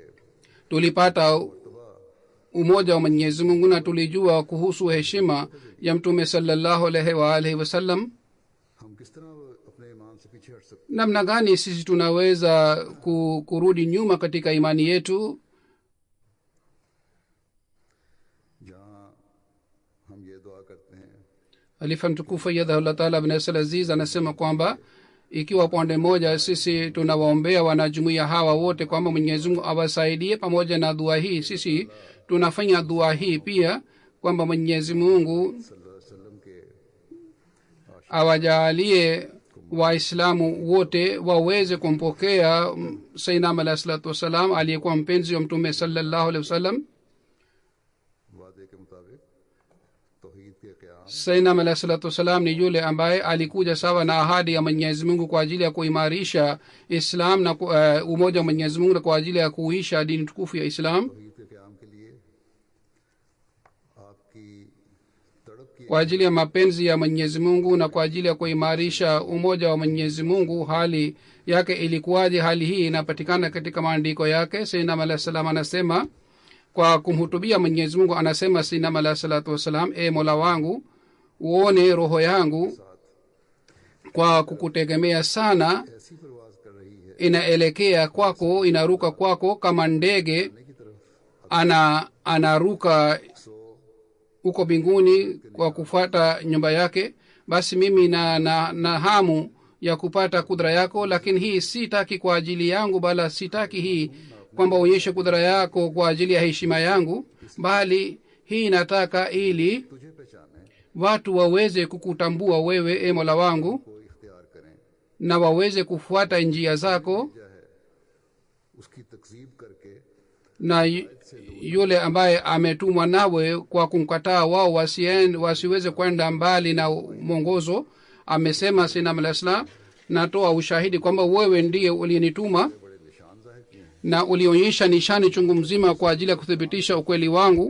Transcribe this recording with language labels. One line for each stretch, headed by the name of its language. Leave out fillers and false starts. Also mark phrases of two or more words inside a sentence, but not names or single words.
Swahili: tulipata umoja wa Mwenyezi Mungu na tulijua kuhusu heshima ya Mtume
Arabic: صلى الله عليه وعلى آله وسلم.
Urdu: ہم کس طرح اپنے ایمان سے پیچھے ہٹ سکتے
Swahili: Namna gani sisi tunaweza kurudi nyuma katika imani yetu?
Urdu: جہاں ہم یہ دعا کرتے ہیں
Swahili: Khalifa mtukufu
Arabic: أيده الله تعالى بنصره العزيز
Swahili: anasema kwamba ikiwa pande moja sisi tunawaombea wanajumuiya hawa wote kwamba Mwenyezi Mungu awasaidie, pamoja na dua hii sisi tunafanya dua hii pia kwamba Mwenyezi Mungu
Arabic: صلى الله عليه وسلم
Urdu: کے
Swahili: awajalie Waislamu wote waweze kumpokea Sayyidina
Arabic: عليه الصلاة والسلام
Swahili: aliyekuwa mpenzi wa Mtume
Arabic: صلى الله عليه وسلم.
Urdu: وعدے کے مطابق توحید کے قیام
Swahili: Sayyidina
Arabic: عليه الصلاة والسلام
Swahili: ni yule ambaye alikuja sawa na ahadi ya Mwenyezi Mungu kwa ajili ya kuimarisha Islam na umoja wa Mwenyezi Mungu na kwa ajili ya kuisha dini tukufu ya Islam.
Urdu: توحید کے قیام کے لیے آپ کی تڑپ کی
Swahili: Kwa ajili ya mapenzi ya Mwenyezi Mungu na kwa ajili ya kuimarisha umoja wa Mwenyezi Mungu, hali yake ilikuwaje? Hali hii inapatikana katika maandiko yake. Sayyidina
Arabic: عليه السلام
Swahili: anasema kwa kumhutubia Mwenyezi Mungu, anasema Sayyidina
Arabic: عليه الصلاة والسلام,
Swahili: e Mola wangu, uone roho yangu kwa kukutegemea sana
Urdu: ایسی پرواز کر رہی ہے
Swahili: inaelekea kwako, inaruka kwako kama ndege
Urdu: کی طرف
Swahili: anaruka huko mbinguni kwa kufuata nyumba yake. Basi mimi na hamu ya kupata kudra yako, lakini hii sitaki kwa ajili yangu, bala sitaki hii kwamba uonyeshe kudra yako kwa ajili ya heshima yangu, bali hii nataka ili
Urdu: تجھے پہچانے
Swahili: watu waweze kukutambua wewe, e Mola wangu,
Urdu: کو اختیار کریں
Swahili: na waweze kufuata njia zako
Urdu: جو ہے اس کی تکذیب کر کے
Swahili: na yule ambaye ametumwa nawe kwa kumkataa wao wasiweze kwenda mbali na mwongozo. Amesema Sayyidina
Arabic: عليه السلام,
Swahili: natoa ushahidi kwamba wewe ndiye uliyenituma na ulionyesha nishani chungu mzima kwa ajili ya kuthibitisha ukweli wangu.